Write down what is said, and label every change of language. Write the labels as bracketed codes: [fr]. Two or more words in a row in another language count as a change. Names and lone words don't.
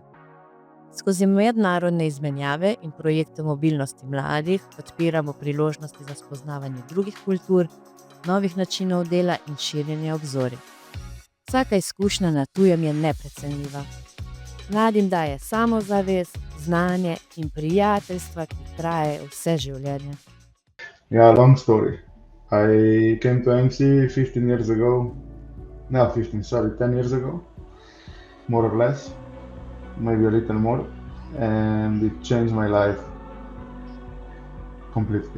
[sl] Skozi mednarodne izmenjave in projekte mobilnosti mladih odpiramo priložnosti za spoznavanje drugih kultur, novih načinov dela in širjenje obzorij. Vsaka izkušnja na tujem je neprecenljiva. Mladim daje samozavest, znanje in prijateljstva, ki trajajo vse življenje. [en] Yeah, long story. I came to MC 10 years ago, more or less, maybe a little more, and it changed my life completely.